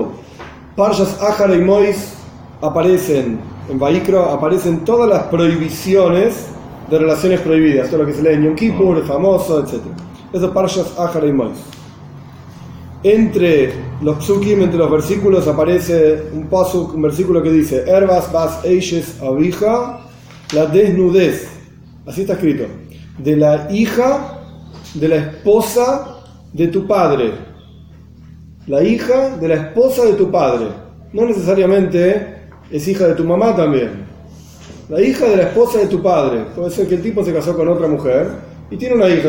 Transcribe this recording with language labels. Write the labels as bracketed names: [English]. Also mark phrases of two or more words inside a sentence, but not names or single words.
[Spanish] Parshas Ahar y Mois aparecen en Vayikro, aparecen todas las prohibiciones de relaciones prohibidas, todo lo que se lee en Yom Kippur, el famoso, etc. Eso es Parshas Ahar y Mois. Entre los psukim, entre los versículos, aparece un versículo que dice: [Hebrew] ערות בת אשת אביך, [Spanish] la desnudez, así está escrito, de la hija de la esposa de tu padre. La hija de la esposa de tu padre. No necesariamente es hija de tu mamá también. La hija de la esposa de tu padre. Puede ser que el tipo se casó con otra mujer y tiene una hija.